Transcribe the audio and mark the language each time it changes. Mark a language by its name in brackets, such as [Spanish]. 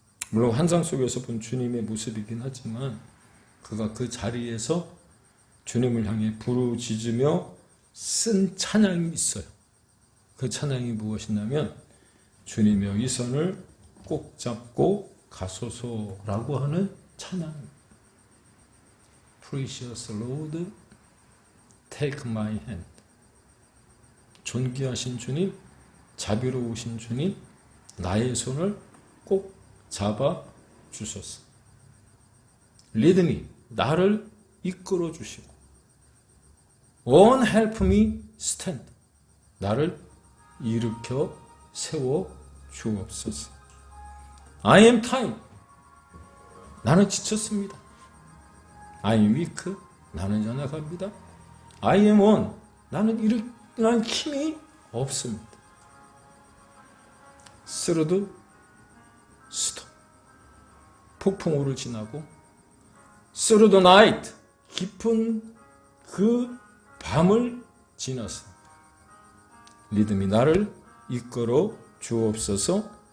[Korean] 물론 환상 속에서 본 주님의 모습이긴 하지만 그가 그 자리에서 주님을 향해 부르짖으며 쓴 찬양이 있어요. 그 찬양이 무엇이냐면 주님의 이 손을 꼭 잡고 가소서라고 하는 찬양. [English] Precious Lord, take my hand. [Korean] 존귀하신 주님, 자비로우신 주님, 나의 손을 꼭 잡아 주소서. Lead me, 나를 이끌어 주시고. Won't help me stand, 나를 일으켜 세워 주옵소서. [English] I am tired, 나는 지쳤습니다. I am weak, 나는 연약합니다. [Korean] I am one, 나는 일어날 힘이 없습니다. Through storm, 폭풍우를 지나고 Through the night, 깊은 그 밤을 지나서 믿음이 나를 이끌어 주옵소서.